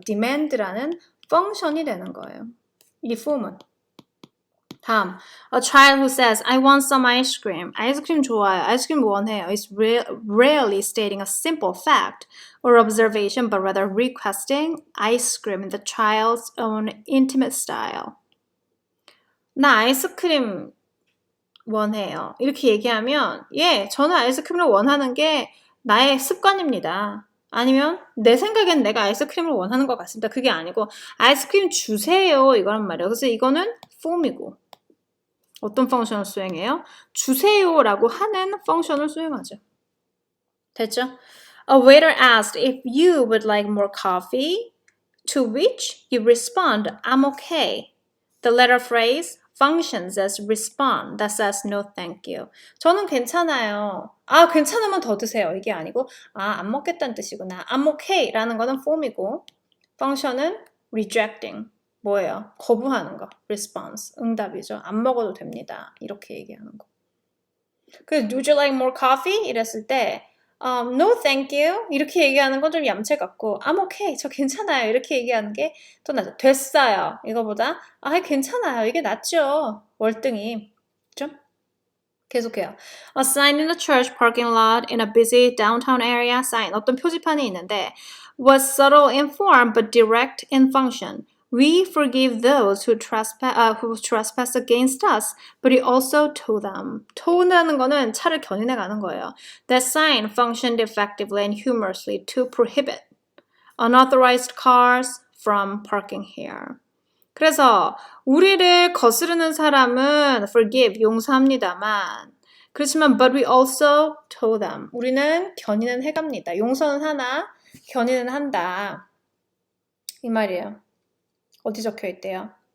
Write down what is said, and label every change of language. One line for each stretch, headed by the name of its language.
Korean: demand라는 펑션이 되는 거예요. 이 폼은. 다음,
English: a child who says, I want some ice cream.
Korean: 아이스크림 좋아요. 아이스크림 원해요.
English: Is rarely stating a simple fact or observation, but rather requesting ice cream in the child's own intimate style.
Korean: 나 아이스크림 원해요. 이렇게 얘기하면, 저는 아이스크림을 원하는 게 나의 습관입니다. 아니면 내 생각엔 내가 아이스크림을 원하는 것 같습니다. 그게 아니고 아이스크림 주세요 이거란 말이에요. 그래서 이거는 form이고 어떤 펑션을 수행해요? 주세요라고 하는 펑션을 수행하죠. 됐죠?
English: A waiter asked if you would like more coffee, to which you respond, I'm okay. The letter phrase functions as respond that says no thank you.
Korean: 저는 괜찮아요. 아, 괜찮으면 더 드세요. 이게 아니고 아, 안 먹겠다는 뜻이구나.
English: I'm okay
Korean: 라는 거는 form이고 function은 rejecting. 뭐예요? 거부하는 거. response. 응답이죠. 안 먹어도 됩니다. 이렇게 얘기하는 거. 그래서
English: would you like more coffee?
Korean: 이랬을 때
English: no thank you
Korean: 이렇게 얘기하는 건 좀 얌체 같고
English: I'm okay
Korean: 저 괜찮아요 이렇게 얘기하는 게 더 낫죠. 됐어요 이거보다 아 괜찮아요 이게 낫죠. 월등히 그죠? 계속해요.
English: A sign in a church parking lot in a busy downtown area
Korean: sign 어떤 표지판이 있는데
English: was subtle in form but direct in function. We forgive those who trespass against us, but we also tow them.
Korean: tow라는 거는 차를 견인해 가는 거예요.
English: That sign functioned effectively and humorously to prohibit unauthorized cars from parking here.
Korean: 그래서 우리를 거스르는 사람은 forgive, 용서합니다만 그렇지만
English: but we also tow them.
Korean: 우리는 견인은 해갑니다. 용서는 하나, 견인은 한다. 이 말이에요. 어디 적혀 있대요?